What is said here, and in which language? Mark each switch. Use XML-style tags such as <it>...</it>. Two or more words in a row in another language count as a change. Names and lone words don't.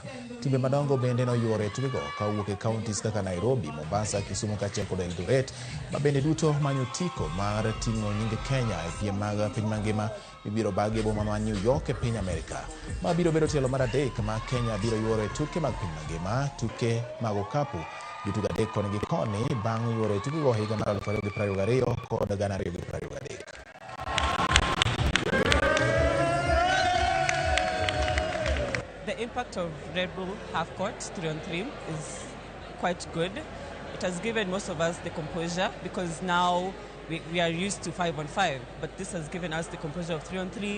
<luo>Timbe madongo bende noyuoro e tukego kawuok e counties kaka Nairobi, Mombasa, Kisumu kaachiel kod Eldoret ma bende duto manyo tiko mar ting'o nying Kenya e piem mag piny mangima ibiro bagi e boma ma New York e piny Amerika. Ma biro bedo tielo mar adek ma Kenya biro yuoro e tuke mag piny mangima, tuke mag okapu jotugo adek koni gi koni bang' yuoro e tukego higa mar 2022 kod 2023.</luo> <en>The impact of Red Bull half court 3-on-3 is quite good. It has given most of us the composure because now we are used to 5-on-5, but this has given us the composure of 3-on-3.</en>